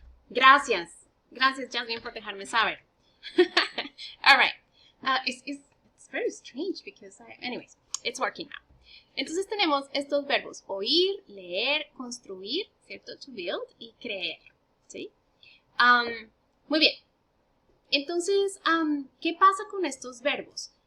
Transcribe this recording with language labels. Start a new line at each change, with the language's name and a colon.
Spanish: Gracias, Jasmine, por dejarme saber.
English: All right. It's very strange because anyways, it's working now.
Spanish: Entonces tenemos estos verbos oír, leer, construir, ¿cierto?
English: To build
Spanish: y creer, ¿sí? Muy bien. Entonces, ¿qué pasa con estos verbos?